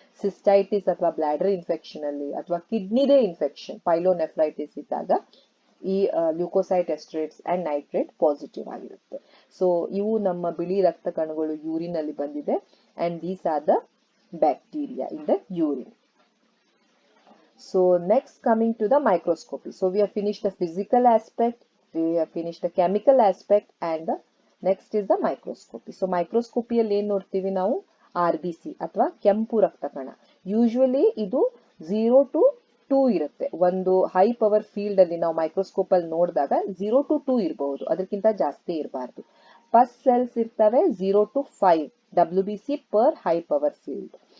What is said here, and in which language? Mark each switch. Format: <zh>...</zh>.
<kn>Cystitis ಅಥವಾ bladder infection ಅಲ್ಲಿ, ಅಥವಾ ಕಿಡ್ನಿದೇ ಇನ್ಫೆಕ್ಷನ್ ಪೈಲೋನೆಫ್ರೈಟಿಸ್ ಇದ್ದಾಗ ಈ ಲ್ಯೂಕೋಸೈಟ್ ಎಸ್ಟರೇಟ್ಸ್ ಅಂಡ್ ನೈಟ್ರೇಟ್ ಪಾಸಿಟಿವ್ ಆಗಿರುತ್ತೆ. ಸೊ ಇವು ನಮ್ಮ ಬಿಳಿ ರಕ್ತ ಕಣಗಳು ಯೂರಿನ್ ಅಲ್ಲಿ ಬಂದಿದೆ,</kn> <en>And these are the bacteria in the urine. So next coming to the microscopy. So we have finished the physical aspect, we have finished the chemical aspect, and the next is the microscopy.</en> <kn>So microscopy ಅಲ್ಲಿ ಏನ್ ನೋಡ್ತೀವಿ ನಾವು, RBC ಅಥವಾ ಕೆಂಪು ರಕ್ತ ಕಣ. Usually ಇದು 0 to 2 ಇರುತ್ತೆ. ಒಂದು ಹೈ ಪವರ್ ಫೀಲ್ಡ್ ಅಲ್ಲಿ ನಾವು ಮೈಕ್ರೋಸ್ಕೋಪ್ ಅಲ್ಲಿ ನೋಡಿದಾಗ 0 to 2 ಇರಬಹುದು, ಅದಕ್ಕಿಂತ ಜಾಸ್ತಿ ಇರಬಾರ್ದು. ಪಸ್ ಸೆಲ್ಸ್ ಇರ್ತವೆ 0 to 5 WBC per high power field.</kn>